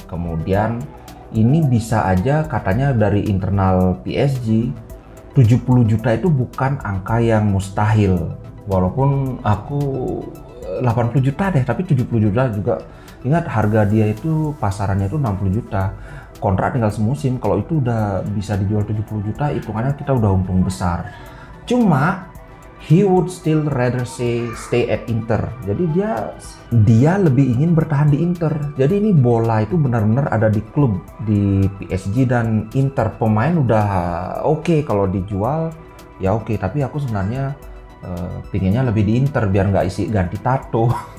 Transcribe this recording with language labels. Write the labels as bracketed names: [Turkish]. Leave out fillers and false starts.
[Indonesian] Kemudian ini bisa aja katanya dari internal PSG 70 juta itu bukan angka yang mustahil. Walaupun aku 80 juta deh, tapi 70 juta juga. Ingat harga dia itu pasarannya itu 60 juta. Kontrak tinggal semusim. Kalau itu udah bisa dijual 70 juta, hitungannya kita udah untung besar. Cuma [English] he would still rather stay at Inter. [Indonesian] Jadi dia lebih ingin bertahan di Inter. Jadi ini bola itu benar-benar ada di klub, di PSG dan Inter. Pemain udah oke kalau dijual ya oke, tapi aku sebenarnya pinginnya lebih di Inter biar nggak isi ganti tato.